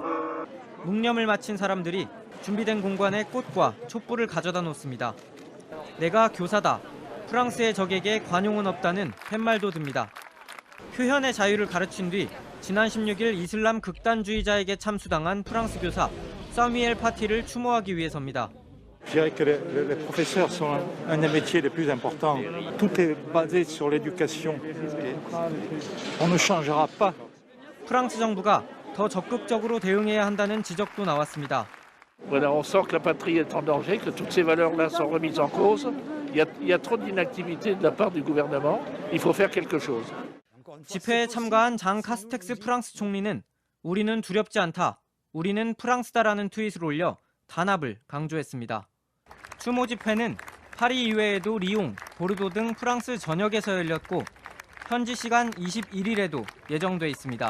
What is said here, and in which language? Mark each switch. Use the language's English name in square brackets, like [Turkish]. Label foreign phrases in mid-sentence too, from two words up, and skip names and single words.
[Korean] 묵념을 마친 사람들이 준비된 공간에 꽃과 촛불을 가져다 놓습니다. 내가 교사다. 프랑스의 적에게 관용은 없다는 팻말도 듭니다. 표현의 자유를 가르친 뒤 지난 16일 이슬람 극단주의자에게 참수당한 프랑스 교사 사뮤엘 파티를 추모하기 위해서입니다. [French] Je dirais que les professeurs sont un des métiers les plus importants. Tout est basé sur l'éducation. On ne changera pas. [Korean] 프랑스 정부가 더 적극적으로 대응해야 한다는 지적도 나왔습니다. [French] Voilà, on sent que la patrie est en danger, que toutes ces valeurs-là sont remises en cause. Il y a trop d'inactivité de la part du gouvernement. Il faut faire quelque chose. [Korean] 집회에 참가한 장 카스텍스 프랑스 총리는 우리는 두렵지 않다. 우리는 프랑스다라는 트윗을 올려 단합을 강조했습니다. 추모 집회는 파리 이외에도 리옹, 보르도 등 프랑스 전역에서 열렸고 현지 시간 21일에도 예정돼 있습니다.